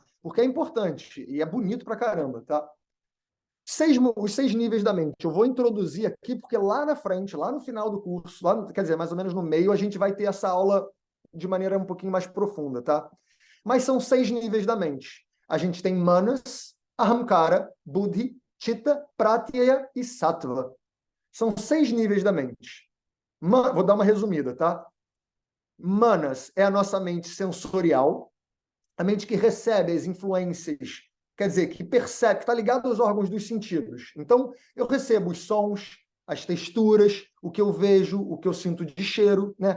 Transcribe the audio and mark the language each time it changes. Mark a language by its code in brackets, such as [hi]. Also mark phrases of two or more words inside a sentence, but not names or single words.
[pt] Porque é importante e é bonito pra caramba, tá? Os 6 níveis da mente. Eu vou introduzir aqui, porque lá na frente, lá no final do curso, quer dizer, mais ou menos no meio, a gente vai ter essa aula de maneira um pouquinho mais profunda, tá? Mas são 6 níveis da mente. A gente tem manas, ahamkara, buddhi, chitta, pratyaya e sattva. São 6 níveis da mente. Vou dar uma resumida, tá? Manas é a nossa mente sensorial, a mente que recebe as influências, quer dizer, que percebe, que está ligado aos órgãos dos sentidos. Então, eu recebo os sons, as texturas, o que eu vejo, o que eu sinto de cheiro, né?